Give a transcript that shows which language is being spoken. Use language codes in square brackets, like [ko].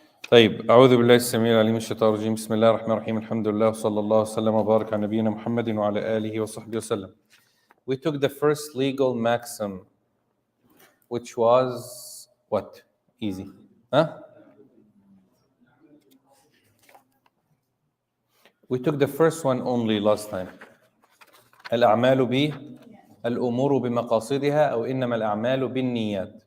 [ar] طيب أعوذ بالله السميع العليم من الشيطان الرجيم بسم الله الرحمن الرحيم الحمد لله وصلى الله وسلم وبارك على نبينا محمد وعلى آله وصحبه وسلم. [en] We took the first legal maxim, which was what? Easy. Huh? We took the first one only last time. [ar] الأعمال الأمور بمقاصدها أو إنما الأعمال بالنيات.